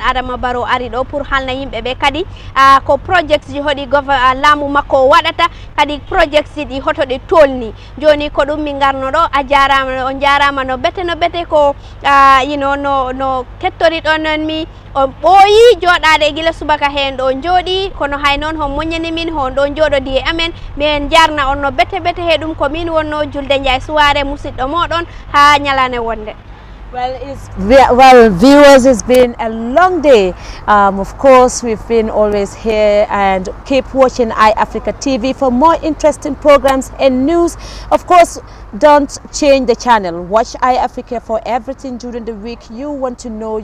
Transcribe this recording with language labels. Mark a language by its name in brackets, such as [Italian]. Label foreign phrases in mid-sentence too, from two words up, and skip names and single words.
[Fula] Adama Barrow ari ɗo pour halna yimɓe ɓe kadi ko projects ji hoɗi laamu makko waɗata kadi projects ɗi hoto ɗe tolni joni ko ɗum min garno ɗo a jarama on jarama no bete ko no kettori ɗon non mi on ɓooyi joɗade gila subaka hen ɗo jooɗi kono hay noon hon moñani min hon ɗo jooɗodi e amen min jarna on no bete he ɗum ko min wonno Julde Ndiaye Suware musidɗo moɗon ha ñalane wonde. [English] Well, viewers, it's been a long day. Of course, we've been always here, and keep watching Eye Africa TV for more interesting programs and news. Of course, don't change the channel. Watch Eye Africa for everything during the week you want to know.